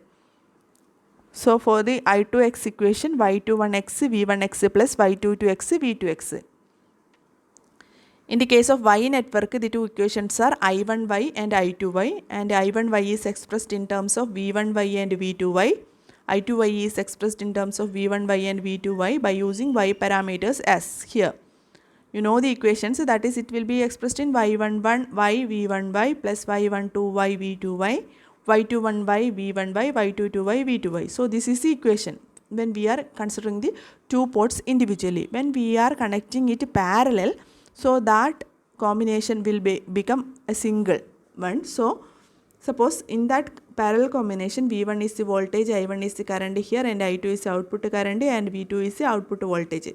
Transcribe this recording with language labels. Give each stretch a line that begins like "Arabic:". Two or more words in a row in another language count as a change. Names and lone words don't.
English: So, for the I2x equation, Y21x V1x plus Y22x V2x. In the case of Y network, the two equations are I1y and I2y, and I1y is expressed in terms of V1y and V2y. I2y is expressed in terms of V1y and V2y by using Y parameters as here. You know the equations, that is it will be expressed in y11 y v1y plus y12 y v2y, y21y v1y, y22y v2y. So this is the equation when we are considering the two ports individually. When we are connecting it parallel, so that combination will become a single one. So suppose in that parallel combination, V1 is the voltage, I1 is the current here, and I2 is the output current, and V2 is the output voltage.